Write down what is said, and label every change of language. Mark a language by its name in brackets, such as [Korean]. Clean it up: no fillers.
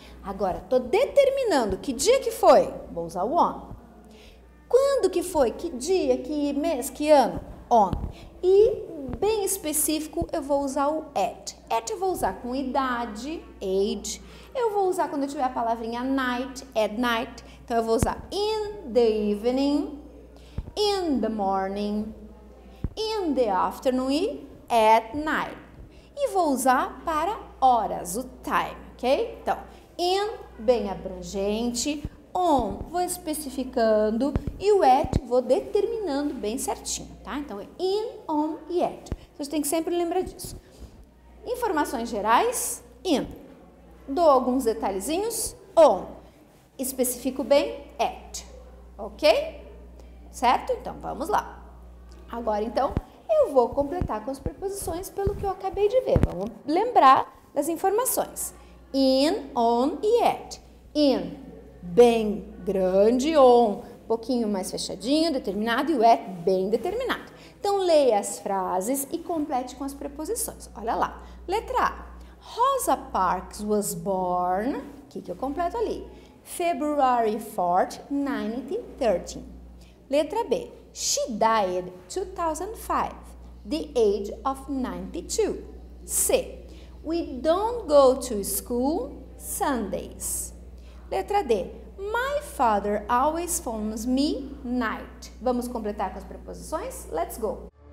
[Portuguese] Agora, estou determinando que dia que foi, vou usar o on. Quando que foi, que dia, que mês, que ano, on. E, bem específico, eu vou usar o at. At eu vou usar com idade, age. Eu vou usar quando eu tiver a palavrinha night, at night. Então, eu vou usar [English] in the evening, in the morning, in the afternoon e at night. [Portuguese] E vou usar para horas, o time, ok? Então, in, bem abrangente, on, vou especificando e o at vou determinando bem certinho, tá? Então, é in, on e at. Você tem que sempre lembrar disso. Informações gerais, in. Dou alguns detalhezinhos, on. Especifico bem, at. Ok? Certo? Então, vamos lá. Agora, então, eu vou completar com as preposições pelo que eu acabei de ver. Vamos lembrar das informações. In, on e at. In, bem grande, on, um pouquinho mais fechadinho, determinado, e o at, bem determinado. Então, leia as frases e complete com as preposições. Olha lá. Letra A. [English] Rosa Parks was born, [Portuguese] o que eu completo ali? [English] February 4th, 1913. Letra B. She died 2005, the age of 92. C. We don't go to school Sundays. Letra D. My father always phones me night. [Portuguese] Vamos completar com as preposições? [English] Let's go!